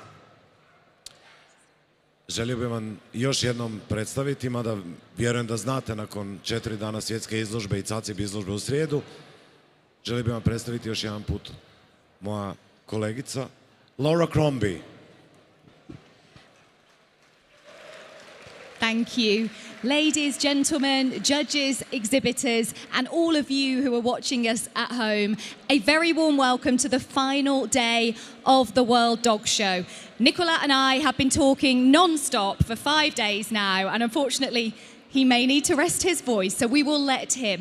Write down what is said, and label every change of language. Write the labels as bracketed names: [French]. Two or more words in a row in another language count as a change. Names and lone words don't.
[Croatian] Želio bih vam još jednom predstaviti, mada vjerujem da znate nakon 4 dana svjetske izložbe i CACIB izložbe u srijedu, želio bih vam predstaviti još jedan put moja kolegica Laura Crombie. [English] Thank you. Ladies, gentlemen, judges, exhibitors, and all of you who are watching us at home, a very warm welcome to the final day of the World Dog Show. Nicola and I have been talking non-stop for 5 days now, and unfortunately, he may need to rest his voice, so we will let him.